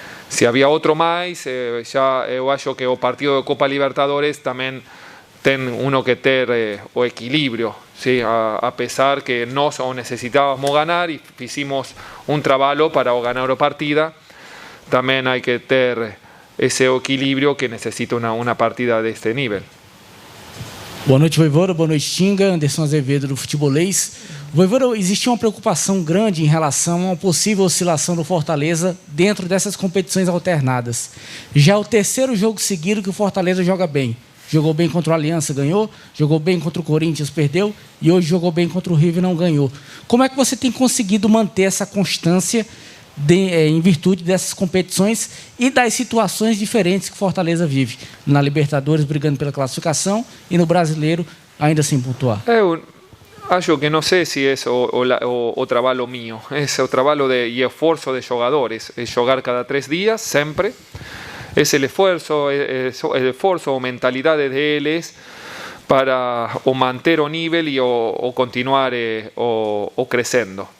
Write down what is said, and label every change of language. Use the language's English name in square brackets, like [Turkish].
[Spanish] Si había otro más, ya yo creo que el partido de Copa Libertadores también tiene uno que tener o equilibrio, ¿sí? A pesar que no necesitábamos ganar y hicimos un trabajo para ganar la partida, también hay que tener ese equilibrio que necesita una partida de este nivel. [Portuguese] Boa noite, Voivoda. Boa noite, Tinga. Anderson Azevedo, do Futebolês. Voivoda, existe uma preocupação grande em relação a uma possível oscilação do Fortaleza dentro dessas competições alternadas. Já é o terceiro jogo seguido que o Fortaleza joga bem. Jogou bem contra o Aliança, ganhou. Jogou bem contra o Corinthians, perdeu. E hoje jogou bem contra o River, não ganhou. Como é que você tem conseguido manter essa constância em virtude dessas competições e das situações diferentes que o Fortaleza vive? Na Libertadores, brigando pela classificação, e no Brasileiro, ainda sem pontuar. [Spanish] Eu acho que no sé si es o trabajo mío, es el trabajo y esfuerzo de jugadores, es jugar cada 3 días, siempre. Es el esfuerzo o mentalidad de ellos para o manter o nivel y o continuar o creciendo.